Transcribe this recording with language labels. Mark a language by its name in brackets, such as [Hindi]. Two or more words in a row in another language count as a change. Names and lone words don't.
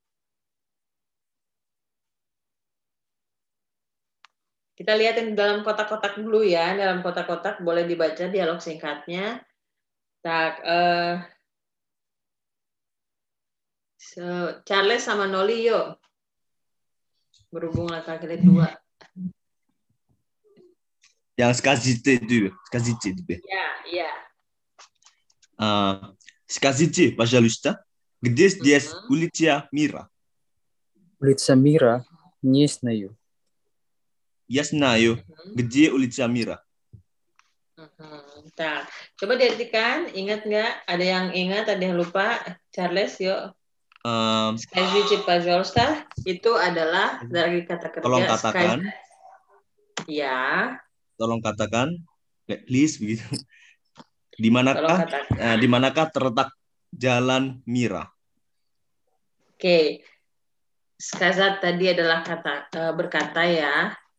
[Indonesian] Kita lihatin dalam kotak-kotak dulu ya. Dalam kotak-kotak boleh dibaca dialog singkatnya. Tak, Charles sama Noli yuk. Berhubung laki-laki dua. Yang скажите itu, скажите. Ya. [Russian] Скажите, пожалуйста, где здесь улица Мира? Улица Мира? Не знаю. Я знаю, где улица Мира. [Indonesian] Nah, coba diartikan, ingat nggak? Ada yang ingat, ada yang lupa? Charles, yuk. [Russian] Скажите, пожалуйста, [Indonesian] itu adalah dari kata kerja. Tolong katakan. Ya. Tolong katakan, please begitu. Di manakah terletak Jalan Mira? Oke. Сказать tadi adalah kata berkata ya.